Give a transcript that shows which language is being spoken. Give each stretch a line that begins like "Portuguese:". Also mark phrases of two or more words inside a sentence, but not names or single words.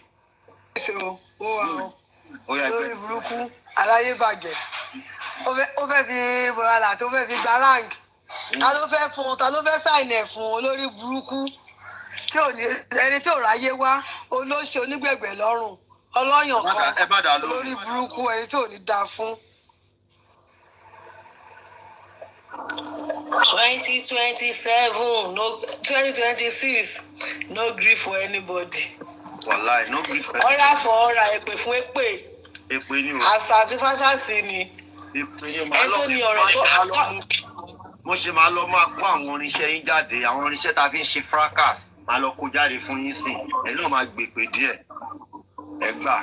Yoruba: Ṣé o wà o lórí burúkú aláyébàjẹ́ ó fẹ́ fi bọ̀rọ̀là tó fẹ́ fi gba rank ta ló fẹ́ sáìn ẹ̀ fún olórí burúkú tí ò ní ẹni tí ò ráyé wá olóṣè onígbẹ̀gbẹ̀ lọ́rùn ọlọ́yàn kan lórí burúkú ẹni tí ò ní dáa fún.
Nigerian Pidgin: 2027 no 2026 no grief for anybody. Wàláì no grief for anybody.
Yoruba: Ọ̀rá fọ ọ̀rá èpè fún èpè. Èpè ni o. Àṣà àti fásásì ni. Èpè ni o máa lọ bí mo ṣe máa lọ máa kó àwọn oníṣẹ́ yín jáde àwọn oníṣẹ́ tá a fi ń ṣe fracas máa lọ kó jáde fún yín sí ẹ náà máa gbèpè díẹ̀ ẹ gbà.